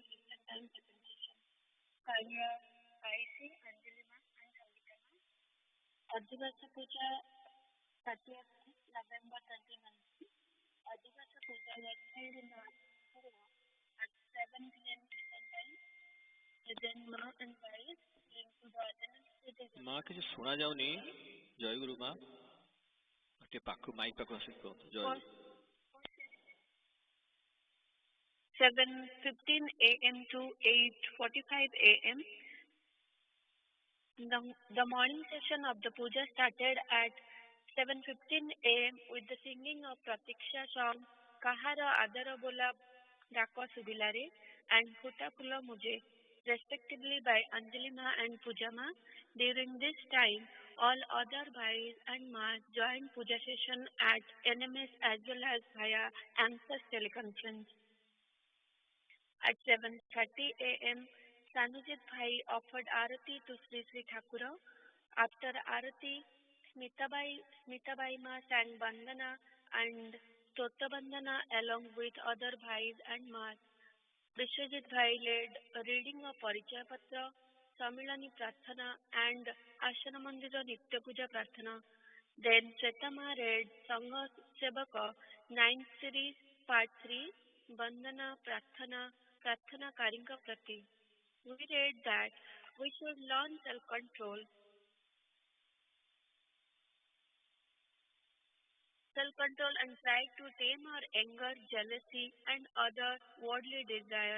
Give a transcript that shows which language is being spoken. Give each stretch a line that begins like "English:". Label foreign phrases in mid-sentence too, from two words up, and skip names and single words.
English: Eastern Time presentation. Karya IC Anjalima and Sangitama. Adivasa Puja 30th November 2019. Adivasa Puja was held in the at 7 p.m. Eastern Time. Then Ma and wife linked to the administrative.
Odia: माँ କିଛି ଶୁଣା ଯାଉନି ଜୟଗୁରୁ ମା ଟିକେ ପାଖକୁ ମାଇକ୍ ପାଖକୁ ଆସିକି କୁହନ୍ତୁ ଜୟଗୁରୁ
English: 7:15 a.m. to 8:45 a.m. The morning session of the puja started at 7:15 a.m. with the singing of Pratiksha song Kahara Adara Bola Dako Subilare and Futa Pula Muje, respectively by Anjalima and Pujama. During this time, all other bhais and mas joined puja session at NMS as well as via ANSWER teleconference. At 7:30 a.m., Sanujit Bhai offered Arati to Sri Sri Thakura. After Arati, Smitabai Ma sang Bandana and Stotra Bandana along with other Bhais and Mas. Vishwajit Bhai led a reading of Parichaya Patra, Samilani Prarthana and Ashana Mandira Nitya Puja Prarthana. Then Chetama read Sangha Sevaka 9th series part 3, Bandana Prarthana, Prarthana Karinka Prati. We read that we should learn self-control and try to tame our anger, jealousy and other worldly desires.